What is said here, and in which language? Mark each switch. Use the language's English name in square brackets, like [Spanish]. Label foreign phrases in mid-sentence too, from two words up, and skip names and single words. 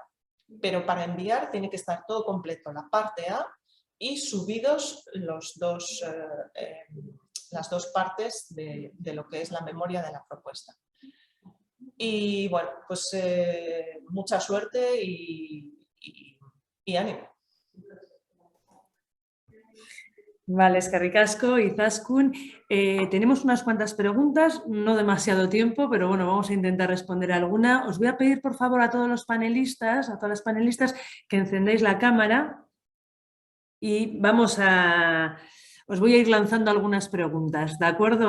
[Spanish] Pero para enviar tiene que estar todo completo, la parte A y subidos las dos partes de lo que es la memoria de la propuesta. Y bueno, pues mucha suerte y ánimo. Vale, [Basque] eskerrik asko, Izaskun. [Spanish] Tenemos unas cuantas preguntas, no demasiado tiempo, pero bueno, vamos a intentar responder alguna. Os voy a pedir, por favor, a todos los panelistas, a todas las panelistas, que encendéis la cámara y os voy a ir lanzando algunas preguntas, ¿de acuerdo?